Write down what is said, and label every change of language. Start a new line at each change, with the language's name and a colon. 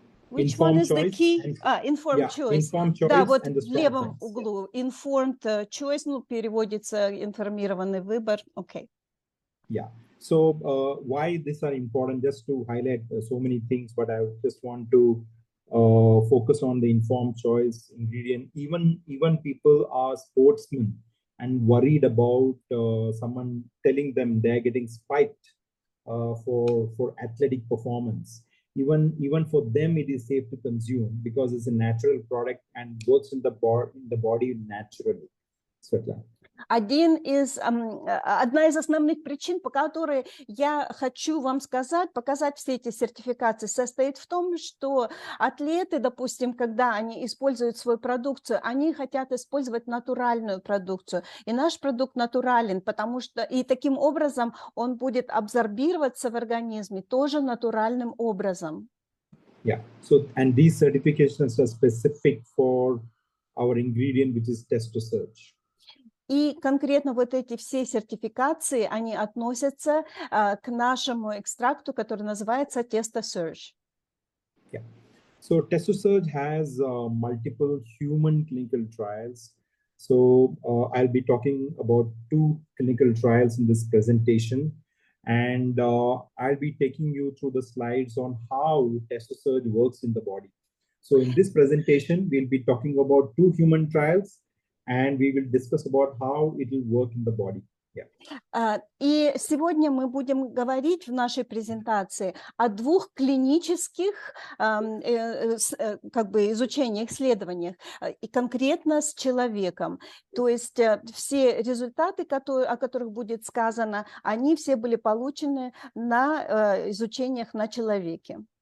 English: Which one is the key? Informed choice. Informed choice.
Russian: Да, вот в левом углу.
English: Informed choice,
Russian: ну, переводится информированный выбор.
English: Okay. Yeah. So why these are important? Just to highlight so many things, but I just want to focus on the informed choice ingredient. Even people are sportsmen and worried about someone telling them they're getting spiked for athletic performance. Even for them, it is safe to consume because it's a natural product and works in the body naturally. Svetlana.
Russian: Одна из основных причин, по которой я хочу вам показать все эти сертификации, состоит в том, что атлеты, допустим, когда они используют свою продукцию, они хотят использовать натуральную продукцию. И наш продукт натурален, потому что и таким образом он будет абсорбироваться в организме тоже натуральным образом. Yeah.
English: So, and these certifications are specific for our ingredient, which is testosterone.
Russian: И конкретно вот эти все сертификации, они относятся к нашему экстракту, который называется TestoSurge. Yeah.
English: So TestoSurge has multiple human clinical trials. So I'll be talking about 2 clinical trials in this presentation. And I'll be taking you through the slides on how TestoSurge works in the body. So in this presentation, we'll be talking about 2 human trials. And we will discuss about how it will work in the body. Yeah.
Russian: И сегодня мы будем говорить в нашей презентации о 2 клинических как бы изучениях, исследованиях, и конкретно с человеком. То есть все результаты, о которых будет сказано, они все были получены на изучениях на человеке.